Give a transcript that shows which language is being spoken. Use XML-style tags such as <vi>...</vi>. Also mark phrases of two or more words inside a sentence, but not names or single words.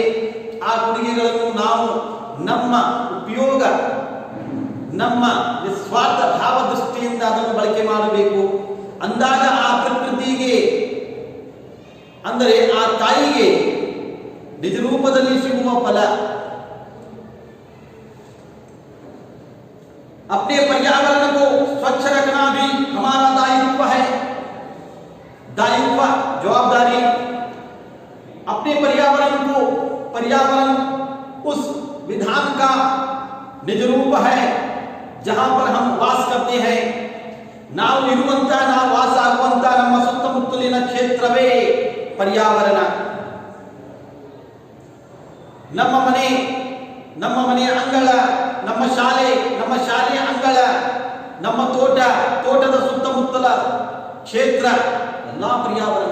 <kn>ಆ ಕೊಡುಗೆಗಳನ್ನು ನಾವು ನಮ್ಮ ಉಪಯೋಗ, ನಮ್ಮ ನಿಸ್ವಾರ್ಥ ಭಾವ ದೃಷ್ಟಿಯಿಂದ ಅದನ್ನು ಬಳಕೆ ಮಾಡಬೇಕು. ಅಂದಾಗ ಆ ಪ್ರಕೃತಿಗೆ, ಅಂದರೆ ಆ ತಾಯಿಗೆ ನಿಜ ರೂಪದಲ್ಲಿ ಸಿಗುವ ಫಲ.</kn> <hi>अपने पर्यावरण को स्वच्छ रखना भी हमारा दायित्व है. दायित्व, जवाबदारी. अपने पर्यावरण को, पर्यावरण उस विधान का निज रूप है जहां पर हम वास करते हैं.</hi> <kn>ನಾವು ಇರುವಂತ, ನಾವು ವಾಸ ಆಗುವಂತ ನಮ್ಮ ಸುತ್ತಮುತ್ತಲಿನ ಕ್ಷೇತ್ರವೇ ಪರ್ಯಾವರಣ. ನಮ್ಮ ಮನೆ, ನಮ್ಮ ಮನೆಯ ಅಂಗಳ, ನಮ್ಮ ಶಾಲೆ, ನಮ್ಮ ಶಾಲೆಯ ಅಂಗಳ, ನಮ್ಮ ತೋಟ, ತೋಟದ ಸುತ್ತಮುತ್ತಲ ಕ್ಷೇತ್ರ ಎಲ್ಲ ಪರ್ಯಾವರಣ.</kn>